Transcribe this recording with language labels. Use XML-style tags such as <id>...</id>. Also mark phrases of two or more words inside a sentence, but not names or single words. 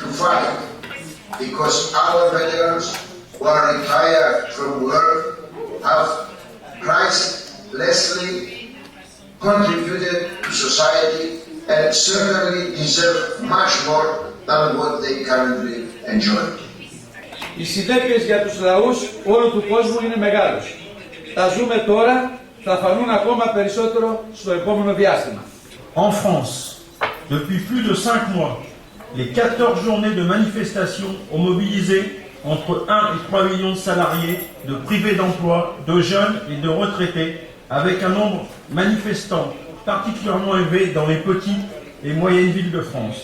<en>fight, because our veterans who are retired from work have pricelessly contributed to society and certainly deserve much more than what they currently enjoy.</en> <el>Οι συνέπειες για τους λαούς όλου του κόσμου είναι μεγάλες. Τα ζούμε τώρα, θα φανούν ακόμα περισσότερο στο επόμενο διάστημα.</el> <fr>En France, depuis plus de 5 mois, les 14 journées de manifestation ont mobilisé entre 1 et 3 millions de salariés, de privés d'emploi, de jeunes et de retraités, avec un nombre manifestant particulièrement élevé dans les petites et moyennes villes de France.</fr>